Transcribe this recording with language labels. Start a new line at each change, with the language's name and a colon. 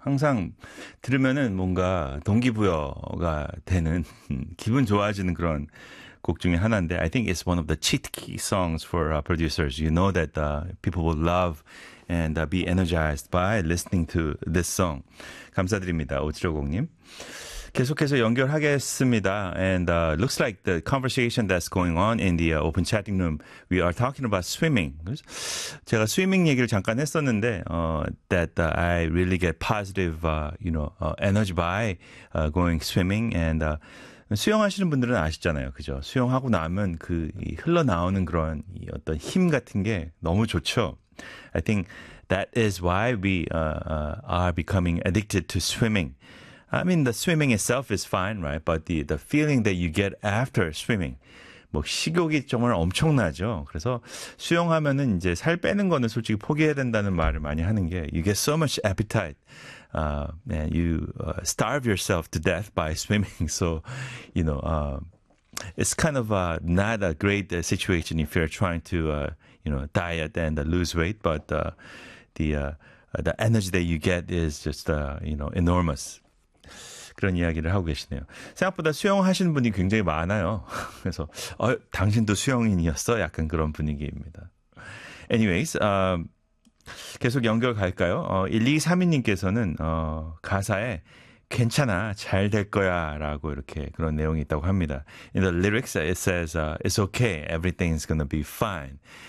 Korean: 항상 들으면은 뭔가 동기부여가 되는, 기분 좋아지는 그런 곡 중에 하나인데
English: I think it's one of the cheat key songs for producers. You know that people will love and be energized by listening to this song.
Korean: 감사드립니다, 5750님. 계속해서 연결하겠습니다.
English: And looks like the conversation that's going on in the open chatting room, we are talking about swimming.
Korean: 제가 swimming 얘기를 잠깐 했었는데
English: that I really get positive, you know, energy by going swimming.
Korean: And 수영하시는 분들은 아시잖아요, 그죠? 수영하고 나면 그 흘러나오는 그런 이 어떤 힘 같은 게 너무 좋죠.
English: I think that is why we are becoming addicted to swimming. I mean, the swimming itself is fine, right? But the feeling that you get after swimming,
Korean: 뭐 식욕이 정말 엄청나죠. 그래서 수영하면은 이제 살 빼는 거는 솔직히 포기해야 된다는 말을 많이 하는 게,
English: you get so much appetite, and you starve yourself to death by swimming. So, you know, it's kind of not a great situation if you're trying to, you know, diet and lose weight. But the energy that you get is just, you know, enormous.
Korean: 그런 이야기를 하고 계시네요. 생각보다 수영하시는 분이 굉장히 많아요. 그래서 당신도 수영인이었어? 약간 그런 분위기입니다. Anyways, 계속 연결 갈까요? 1232님께서는 가사에 괜찮아, 잘 될 거야 라고 이렇게 그런 내용이 있다고 합니다.
English: In the lyrics, it says, it's okay, everything is gonna be fine.